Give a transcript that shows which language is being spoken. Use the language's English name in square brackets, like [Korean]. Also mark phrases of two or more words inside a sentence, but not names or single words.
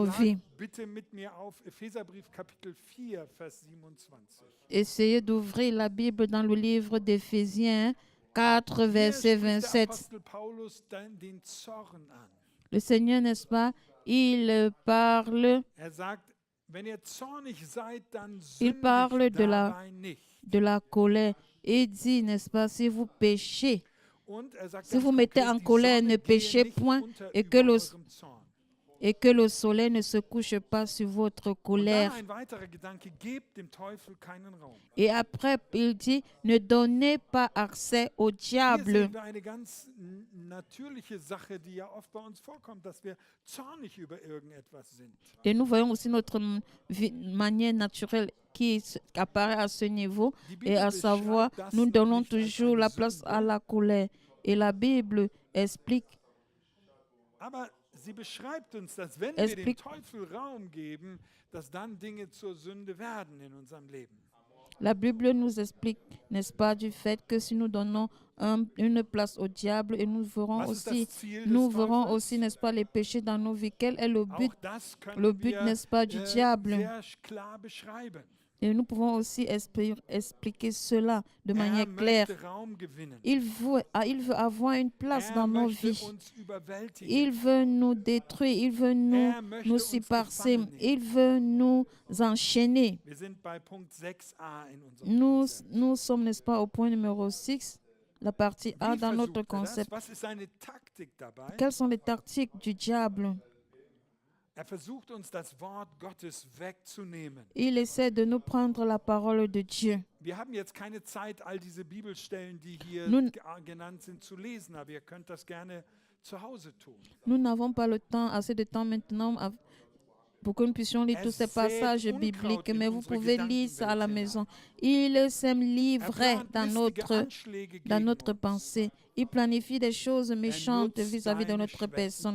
[German] Schlag [French] vies. [German] bitte mit mir auf Epheserbrief Kapitel 4, Vers 27. [French] Essayez d'ouvrir la Bible dans le livre d'Éphésiens 4, [German] Hier [French] verset [German] spricht der 27. Apostel Paulus den Zorn an. [French] Le Seigneur, n'est-ce pas, il parle [German] sagt, wenn ihr zornig seid, dann [French] Il parle [German] sündigt [French] de la- [German] dabei nicht. [French] de la colère et dit, n'est-ce pas, si vous péchez, [German] Und sagt [French] Si [German] ganz [French] vous mettez [German] konkret, [French] en [German] die [French] colère, [German] Sonne [French] ne [German] gehe [French] péchez [German] nicht [French] point [German] unter [French] et [German] über [French] que le- [German] eurem Zorn. [French] et que le soleil ne se couche pas sur votre [German] Und dann [French] colère. [German] ein weiterer Gedanke, gebt dem Teufel keinen Raum. [French] Et après, il dit, ne donnez pas accès au [German] Hier [French] diable. [German] sehen wir eine ganz natürliche Sache, die ja oft bei uns vorkommt, dass wir zornig über irgendetwas sind. [French] Et nous voyons aussi notre manière naturelle apparaît à ce niveau, [German] Die [French] et à [German] Bibel [French] savoir, [German] beschreibt das [French] nous donnons [German] nämlich als [French] toujours [German] eine [French] la place [German] Sünde, [French] à la colère. Et la Bible explique, [German] aber sie beschreibt uns, dass wenn wir dem [French] Explique- [German] Teufel Raum geben, dass dann Dinge zur Sünde werden in unserem Leben. [French] la Bible nous explique, n'est-ce pas, du fait que si nous donnons une place au diable, et nous verrons [German] Was ist [French] aussi, [German] das Ziel [French] nous [German] des [French] verrons [German] Teufels? [French] aussi, n'est-ce pas, les péchés dans nos vies. Quel est le but? [German] Auch das können [French] Le but, [German] wir [French] n'est-ce pas, du diable? [German] sehr klar beschreiben. [French] Et nous pouvons aussi expliquer cela de manière claire. [German] möchte Raum gewinnen. [French] Il veut avoir une place dans nos [German] möchte [French] vies. [German] uns überwältigen. [French] Il veut nous détruire, il veut nous [German] möchte [French] nous [German] uns [French] surpasser, [German] gefangen nehmen. [French] il veut nous enchaîner. [German] Wir sind bei Punkt 6a in unserem Konzept. [French] Nous sommes, n'est-ce pas, au point numéro 6, la partie A [German] Wie [French] dans notre [German] versucht er das? [French] concept. [German] Was ist seine Taktik dabei? [French] Quelles sont les tactiques du diable? [German] Er versucht uns das Wort Gottes wegzunehmen. [French] Il essaie de nous prendre la parole de Dieu. [German] Wir haben jetzt keine Zeit, all diese Bibelstellen, die hier Nun- genannt sind, zu lesen, aber ihr könnt das gerne zu Hause tun. [French] Nous n'avons pas le temps, assez de temps maintenant pour que nous puissions lire tous ces passages bibliques, mais vous pouvez lire ça à la maison. Il sème l'ivraie dans notre pensée. Il planifie des choses méchantes vis-à-vis de notre personne.